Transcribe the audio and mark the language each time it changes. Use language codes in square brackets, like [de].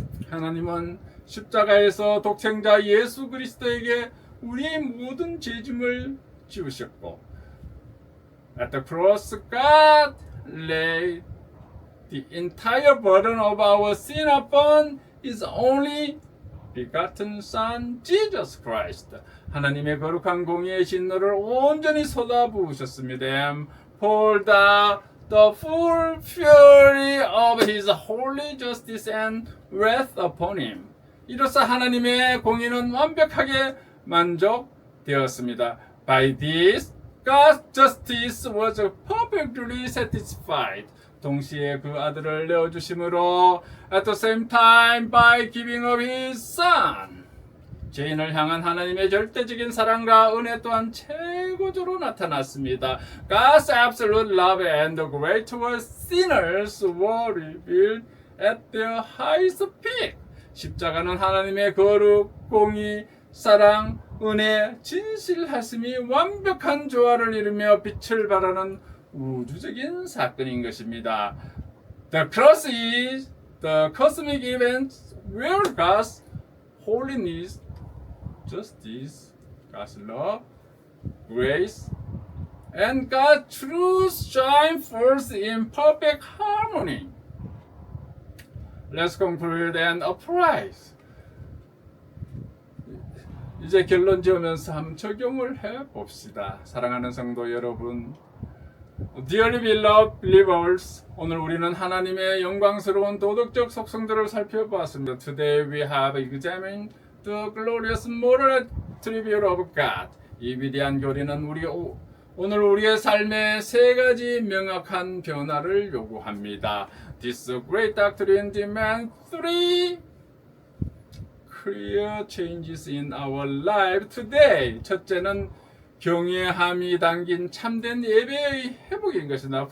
[ko] 하나님은 십자가에서 독생자 예수 그리스도에게 우리의 모든 죄짐을 지우셨고, [en] at the cross God laid the entire burden of our sin upon His only begotten Son, Jesus Christ. [ko] 하나님의 거룩한 공의의 진노를 온전히 쏟아부으셨습니다. [en] And poured the full fury of His holy justice and wrath upon Him. [ko] 이로써 하나님의 공의는 완벽하게 만족되었습니다. [en] By this, God's justice was perfectly satisfied. [ko] 동시에 그 아들을 내어주심으로 [en] at the same time by giving of His Son. [ko] 죄인을 향한 하나님의 절대적인 사랑과 은혜 또한 최고조로 나타났습니다. [en] God's absolute love and grace towards sinners were revealed at their highest peak. [ko] 십자가는 하나님의 거룩, 공의, 사랑, 은혜, 진실하심이 완벽한 조화를 이루며 빛을 발하는 우주적인 사건인 것입니다. [en] The cross is the cosmic event where God's holiness, justice, God's love, grace, and God's truth shine forth in perfect harmony. Let's conclude and apprise. [ko] 이제 결론 지으면서 한번 적용을 해봅시다. 사랑하는 성도 여러분, [en] Dearly beloved believers, [ko] 오늘 우리는 하나님의 영광스러운 도덕적 속성들을 살펴보았습니다. [en] Today we have examined the glorious moral attribute of God. [ko] 이 위대한 교리는 오늘 우리의 삶에 세 가지 명확한 변화를 요구합니다. [en] This great doctrine demands three clear changes in our life today. [ko] 첫째는 경외함이 담긴 참된 예배의 회복인 것이다.